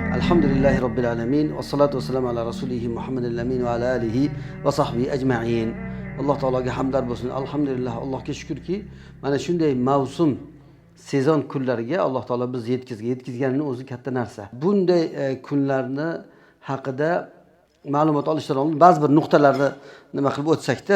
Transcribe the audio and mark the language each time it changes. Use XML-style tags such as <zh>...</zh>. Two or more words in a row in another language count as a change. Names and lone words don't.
<ar>الحمد لله رب العالمين. والصلاة والسلام على رسوله محمد الأمين وعلى آله وصحبه أجمعين.</ar> <uz>Alloh taologa hamdlar bo'lsin. Alhamdulillah, Allohga shukrki, mana shunday mavsum, sezon kunlariga Alloh taolo biz yetkazganini o'zi katta narsa. Bunday kunlarni haqida ma'lumot olishdan oldin ba'zi bir nuqtalarni nima qilib o'tsak-da.</uz>